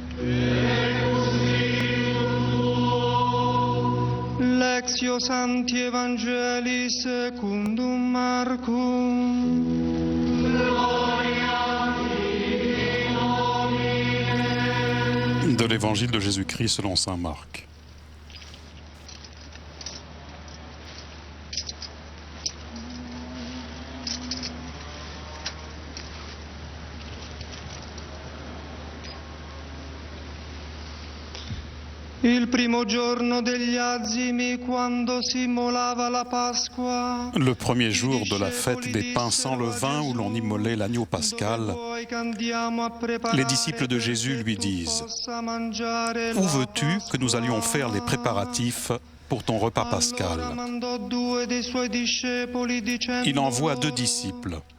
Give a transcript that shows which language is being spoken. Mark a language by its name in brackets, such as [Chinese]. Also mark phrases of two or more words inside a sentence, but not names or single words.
[Latin] Lectio Sancti Evangelii secundum Marcum. [French] De l'Évangile de Jésus-Christ selon saint Marc. [Italian] Il primo giorno degli azimi, quando si immolava la Pasqua. [French] Le premier jour de la fête des pains sans levain où l'on immolait l'agneau pascal, les disciples de Jésus lui disent : « Où veux-tu que nous allions faire les préparatifs pour ton repas pascal ?» Il envoie 2 disciples.